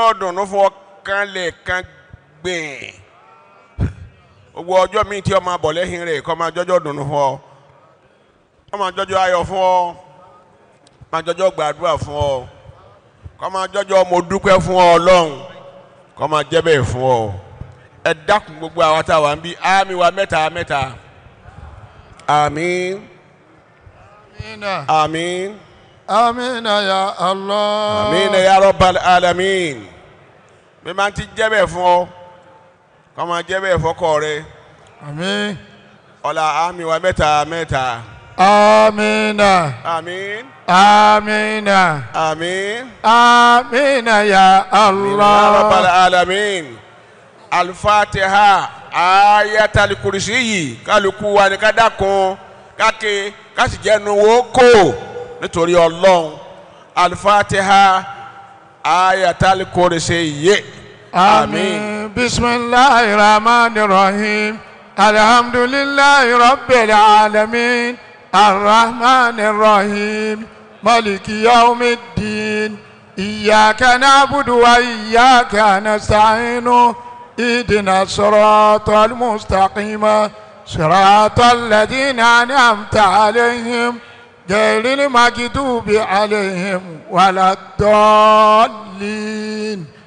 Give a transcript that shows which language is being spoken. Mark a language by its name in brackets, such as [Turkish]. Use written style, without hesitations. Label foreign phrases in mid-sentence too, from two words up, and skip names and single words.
[Yoruba] ọ̀dùnnú fún ọkàn lẹ̀ kan gbìn gbogbo ọjọ́ míì tí ọmọ abọ̀ lẹ́yìn rẹ̀ kọ́ máa jọjọ́ ọ̀dùnnú fún ọ kọ́ máa jọjọ́ ayọ̀ fún ọ máa jọjọ́ gbàdúrà fún ọ kọ́ máa jọjọ́ mo dúpẹ́ fún ọ Ọlọ́run kọ́ máa jẹ́ bẹ́ẹ̀ fún ọ ẹ dákun gbogbo àwọn tá a wà ń bí àmì wa mẹ́ta mẹ́ta àmín àmín [Arabic] آمين يا الله. [Yoruba] àmín [Arabic] يا رب العالمين [Yoruba] bí máa ti jẹ́ bẹ́ẹ̀ fún ọ kọ́ máa jẹ́ bẹ́ẹ̀ fọ́kọ rẹ Àmín. ọ̀la àmì wa mẹ́ta mẹ́ta Àmínà. àmín Àmínà. àmín [Arabic] آمين يا الله. يا رب العالمين الفاتحة آية الكرسي [Yoruba] kálukú wa ni ká dákun káke ká sì jẹ́nu wo kó nítorí Ọlọ́run [Arabic] الفاتحة آية الكرسي. آمين بسم الله الرحمن الرحيم الحمد لله رب العالمين الرحمن الرحيم مالك يوم الدين إياك نعبد وإياك نستعين اهدنا الصراط المستقيم صراط الذين أنعمت عليهم غير المغضوب عليهم ولا الضالين